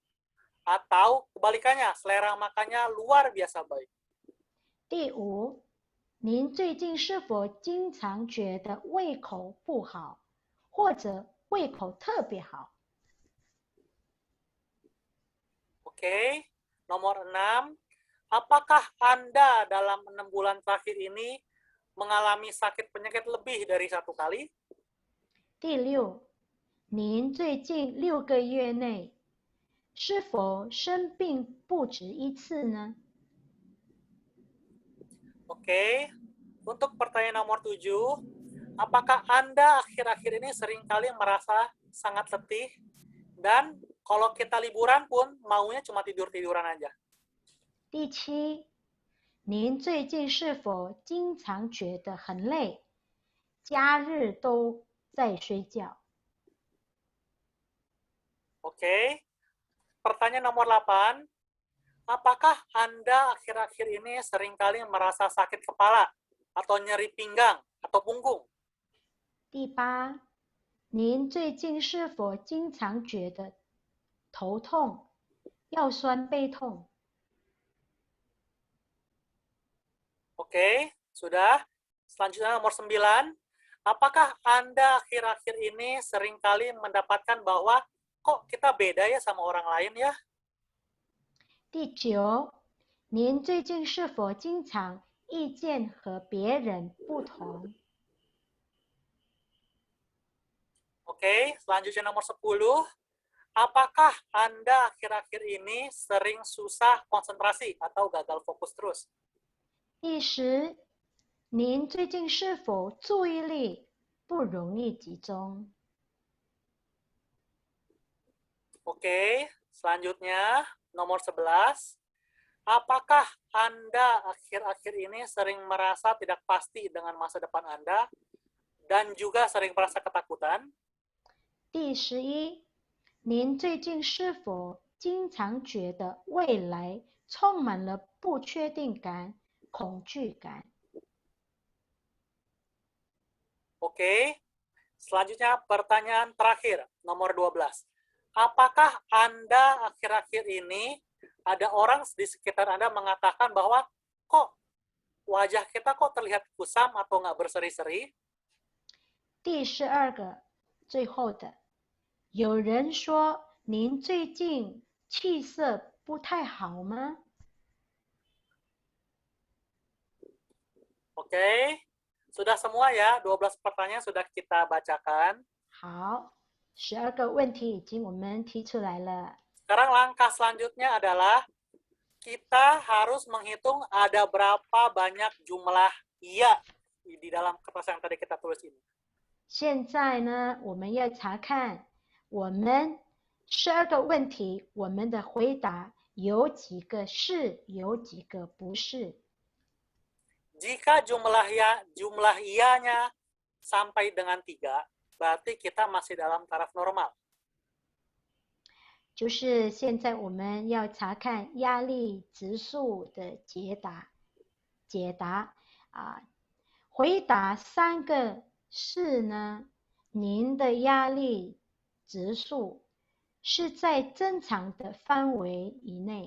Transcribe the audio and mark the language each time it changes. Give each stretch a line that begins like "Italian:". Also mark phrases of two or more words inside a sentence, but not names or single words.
Indonesian: Atau kebalikannya, selera makannya luar biasa baik?
Chinese: 第五，您最近是否经常觉得胃口不好，或者胃口特别好？
Indonesian: Oke, nomor 6. Apakah Anda dalam 6 bulan terakhir ini mengalami sakit penyakit lebih dari 1 kali?
Chinese: 第六，您最近6个月内是否生病不止一次呢？
Indonesian: Oke, untuk pertanyaan nomor 7, apakah Anda akhir-akhir ini seringkali merasa sangat letih dan kalau kita liburan pun maunya cuma tidur-tiduran aja?
Chinese: 第七，您最近是否经常觉得很累，假日都在睡觉？
Indonesian: Oke, pertanyaan nomor 8, apakah Anda akhir-akhir ini seringkali merasa sakit kepala atau nyeri pinggang atau punggung?
Chinese: 第八，您最近是否经常觉得头痛、腰酸背痛？
Indonesian: Oke, sudah. Selanjutnya nomor 9. Apakah Anda akhir-akhir ini seringkali mendapatkan bahwa kok kita beda ya sama orang lain ya?
Chinese: 第九，您最近是否经常意见和别人不同？
Indonesian: Oke, selanjutnya nomor 10. Apakah Anda akhir-akhir ini sering susah konsentrasi atau gagal fokus terus?
Chinese: 第十，您最近是否注意力不容易集中？
Indonesian: Oke, selanjutnya nomor 11. Apakah Anda akhir-akhir ini sering merasa tidak pasti dengan masa depan Anda dan juga sering merasa ketakutan?
Chinese: 第11，您最近是否经常觉得未来充满了不确定感、恐惧感？
Indonesian: Oke, selanjutnya pertanyaan terakhir, nomor 12. Apakah Anda akhir-akhir ini ada orang di sekitar Anda mengatakan bahwa kok wajah kita kok terlihat kusam atau nggak berseri-seri?
Chinese: 第12个，最后的，有人说您最近气色不太好吗？
Indonesian: Oke, sudah semua ya, 12 pertanyaan sudah kita bacakan.
Chinese: 好，12个问题已经我们提出来了。
Indonesian: Sekarang langkah selanjutnya adalah kita harus menghitung ada berapa banyak jumlah iya di dalam kertas yang tadi kita tulis ini.
Chinese: 现在呢，我们要查看我们12个问题，我们的回答有几个是，有几个不是。
Indonesian: Jika jumlah iya-nya sampai dengan 3, berarti kita masih dalam taraf normal.
Chinese: 就是现在我们要查看压力指数的解答啊，回答3个是呢，您的压力指数是在正常的范围以内。